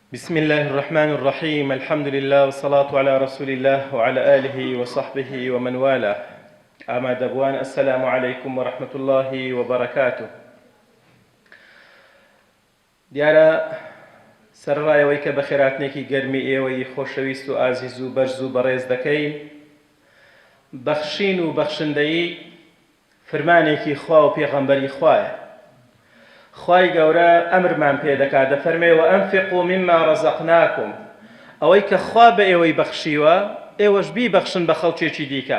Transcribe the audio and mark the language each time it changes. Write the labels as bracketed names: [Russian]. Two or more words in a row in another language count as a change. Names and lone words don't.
[Arabic] بسم الله الرحمن الرحيم الحمد لله والصلاة على رسول الله وعلى آله وصحبه ومن والاه أما دبوان السلام عليكم ورحمة الله وبركاته [Central Kurdish] دیارە سەرڕایەوەی کە بە خێراتنێکی گەرمی ئێوەی خۆشەویست و ئازیز و بەرز و بەڕێز دەکەین بەخشین و بەخشندەیی فرمانێکی خوا و پێغەمبەری خوایە. خوای گەورە ئەمرمان پێ دەکات دەفەرمێ [Arabic] وەئەنفقوا مما رەزەقناکم، [Central Kurdish] ئەوەی کە خوا بە ئێوەی بەخشیوە ئێوەش بیبەخشن بە خەڵکێکی دیکە.